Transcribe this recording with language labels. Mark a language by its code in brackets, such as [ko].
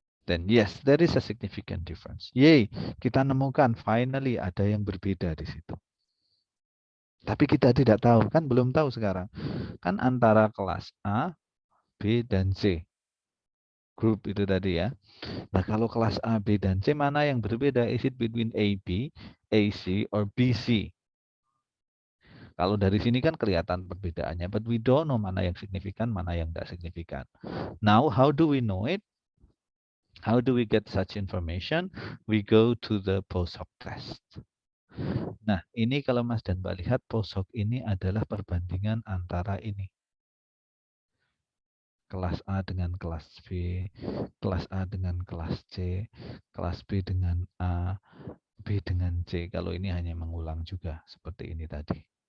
[en] Then yes, there is a significant difference. [id] Yay, kita nemukan finally ada yang berbeda di situ. Tapi kita tidak tahu, kan belum tahu sekarang. Kan antara kelas A, B, dan C. Grup itu tadi ya. Nah, kalau kelas A, B, dan C mana yang berbeda? [en] Is it between AB, AC, or BC? [id] Kalau dari sini kan kelihatan perbedaannya, [en] but we don't know [id] mana yang signifikan, mana yang tidak signifikan. [en] Now, how do we know it? How do we get such information? We go to the post hoc test. [id] Nah, ini kalau Mas dan Mbak lihat, post hoc ini adalah perbandingan antara ini. Kelas A dengan kelas B, kelas A dengan kelas C, kelas B dengan A, B dengan C. Kalau ini hanya mengulang juga, seperti ini tadi.